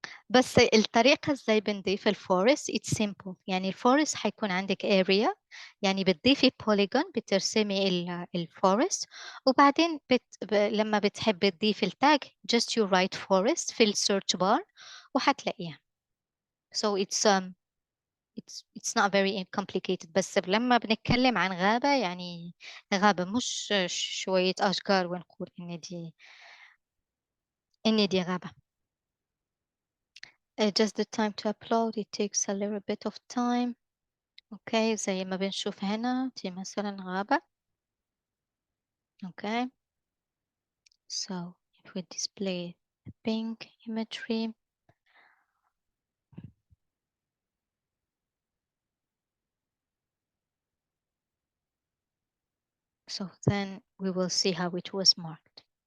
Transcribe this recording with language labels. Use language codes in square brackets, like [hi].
[ar] بس الطريقة ازاي بنضيف الفورست [en] it's simple. [ar] يعني الفورست حيكون عندك area، يعني بتضيفي polygon بترسمي الفورست، وبعدين لما بتحبي تضيفي التاج [en] just you write forest [ar] في السيرش بار وحتلاقيها. [en] So it's not very complicated. [ar] بس لما بنتكلم عن غابة يعني غابة مش شوية أشجار ونقول إن دي غابة. [en] Just the time to upload, it takes a little bit of time. [ar] Okay, زي ما بنشوف هنا دي مثلا غابة. [en] Okay, so if we display the pink imagery, so then we will see how it was marked.